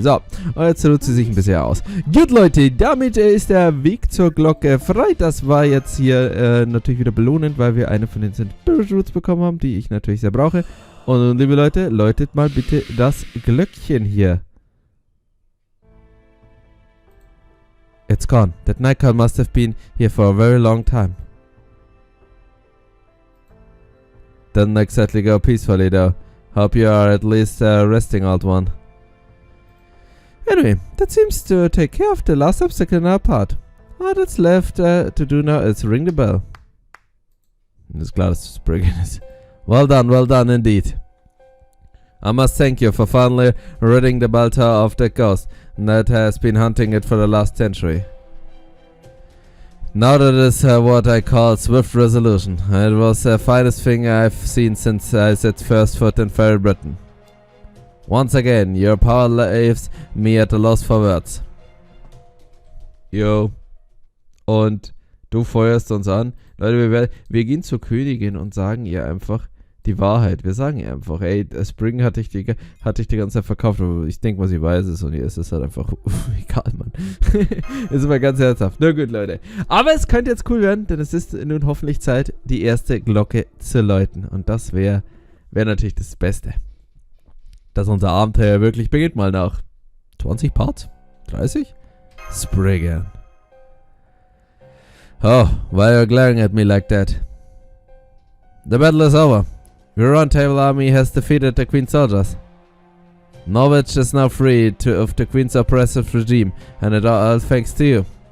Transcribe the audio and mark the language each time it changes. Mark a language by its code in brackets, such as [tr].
[de] So, und jetzt ruht sie sich ein bisschen aus. Gut, Leute, damit ist der Weg zur Glocke frei. Das war jetzt hier natürlich wieder belohnend, weil wir eine von den Spirit Roots bekommen haben, die ich natürlich sehr brauche. Und liebe Leute, läutet mal bitte das Glöckchen hier. [en] It's gone. That nightcall must have been here for a very long time. Doesn't exactly go peacefully though. Hope you are at least resting, old one. Anyway, that seems to take care of the last obstacle in our path. All that's left to do now is ring the bell. [de] Ist klar, dass das Brigand ist. [en] Well done indeed. I must thank you for finally ridding the bell tower of that ghost that has been hunting it for the last century. Now that is what I call swift resolution. It was the finest thing I've seen since I set first foot in Fairy Britain. Once again, your power leaves me at a loss for words. [de] Yo. Und du feuerst uns an. Leute, wir gehen zur Königin und sagen ihr einfach die Wahrheit. Wir sagen ihr einfach, ey, Spring hatte ich die ganze Zeit verkauft, aber ich denke mal, sie weiß es und ihr ist es halt einfach egal, Mann. Ist immer ganz herzhaft. Na gut, Leute. Aber es könnte jetzt cool werden, denn es ist nun hoffentlich Zeit, die erste Glocke zu läuten. Und das wäre natürlich das Beste. Dass unser Abenteuer wirklich beginnt, mal nach 20 Parts? 30? Spriggan. [en] Oh, why are you glaring at me like that? The battle is over. Your Round Table army has defeated the Queen's soldiers. Norwich is now free of the Queen's oppressive regime, and it all thanks to you.